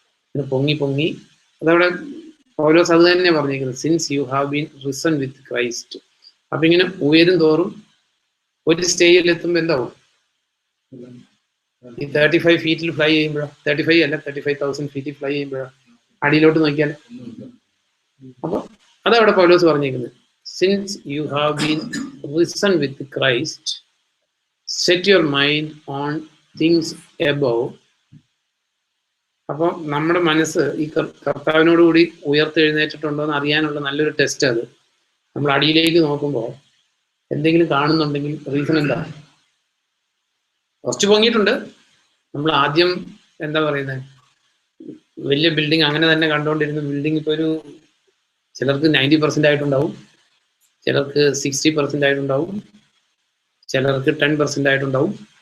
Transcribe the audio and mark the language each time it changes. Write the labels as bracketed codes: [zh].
[ml] പിന്നെ പൊങ്ങി അതവിടെ പൗലോസ് അത് തന്നെ പറഞ്ഞിരിക്കുന്നത്, [en] Since you have been risen with Christ. [ml] അപ്പൊ ഇങ്ങനെ ഉയരും തോറും ഒരു സ്റ്റേജിൽ എത്തുമ്പോൾ എന്താവും? ഈ 35 ഫീറ്റിൽ ഫ്ലൈ ചെയ്യുമ്പോഴോ, 35,000 ഫീറ്റിൽ ഫ്ലൈ ചെയ്യുമ്പോഴോ അടിയിലോട്ട് നോക്കിയാൽ. അപ്പൊ അതവിടെ പൗലോസ് പറഞ്ഞിരിക്കുന്നത്, [en] since you have been risen with Christ, set your mind on things above. [ml] അപ്പം നമ്മുടെ മനസ്സ് ഈ കർത്താവിനോടുകൂടി ഉയർത്തെഴുന്നേറ്റിട്ടുണ്ടോ എന്ന് അറിയാനുള്ള നല്ലൊരു ടെസ്റ്റ് അത്. നമ്മൾ അടിയിലേക്ക് നോക്കുമ്പോൾ എന്തെങ്കിലും കാണുന്നുണ്ടെങ്കിൽ റീസൺ എന്താ? കുറച്ച് പൊങ്ങിയിട്ടുണ്ട്. നമ്മൾ ആദ്യം എന്താ പറയുന്നത്, വലിയ ബിൽഡിംഗ് അങ്ങനെ തന്നെ കണ്ടുകൊണ്ടിരുന്ന ബിൽഡിംഗ് ഇപ്പോൾ ഒരു ചിലർക്ക് 90% ആയിട്ടുണ്ടാവും, ചിലർക്ക് 60% ആയിട്ടുണ്ടാവും, ചിലർക്ക് 10% ആയിട്ടുണ്ടാവും.